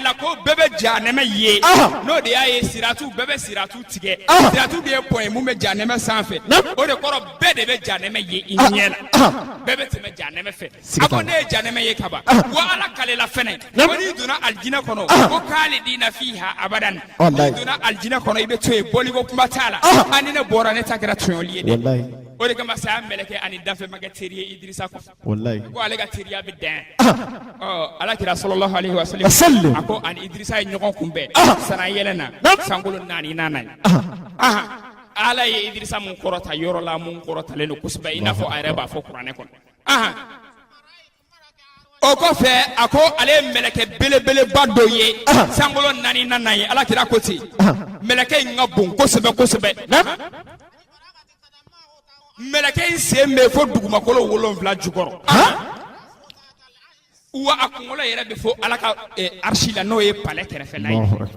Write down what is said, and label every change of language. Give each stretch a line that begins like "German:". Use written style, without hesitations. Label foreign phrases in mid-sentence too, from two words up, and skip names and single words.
Bambara: la ko bɛɛ bɛ janɛmɛ ye n'o de y'a ye siratu bɛɛ bɛ siratu tigɛ siratu de ye pɔn mun bɛ janɛmɛ sanfɛ o de kɔrɔ bɛɛ de bɛ janɛmɛ ye i ɲɛ la bɛɛ bɛ tɛmɛ janɛmɛ fɛ a ko ne ye janɛmɛ ye kaban wa Ala kale la fɛnɛ ko n'i donna alijinɛ kɔnɔ ko
Arabic: خالدين فيها أبدا
Bambara: n'i donna alijinɛ kɔnɔ i bɛ to yen bɔliko kuma t'a la ani ne bɔra ne ta kɛra tɔɲɔli ye dɛ o de kama saya mɛlɛkɛ ani danfɛn ma kɛ teri ye Idirisa kɔfɛ ko ale ka teriya bɛ dan Ala kira
Arabic: صلى الله عليه وسلم
Bambara: a ko ani Idirisa ye ɲɔgɔn kunbɛn sana yɛlɛ na sankolo 4 nana ye Ala ye Idirisa mun kɔrɔta yɔrɔ la mun kɔrɔtalen don kosɛbɛ i n'a fɔ a yɛrɛ b'a fɔ kuranɛ kɔnɔ o kɔfɛ a ko ale ye mɛlɛkɛ belebeleba dɔ ye sankolo 4 nana ye Ala kira ko ten mɛlɛkɛ in ka bon kosɛbɛ kosɛbɛ mɛlɛkɛ in sen bɛ fo dugumakolo 7 jukɔrɔ wa a kunkolo yɛrɛ bɛ fo Ala ka arshi la n'o ye palais kɛrɛfɛla ye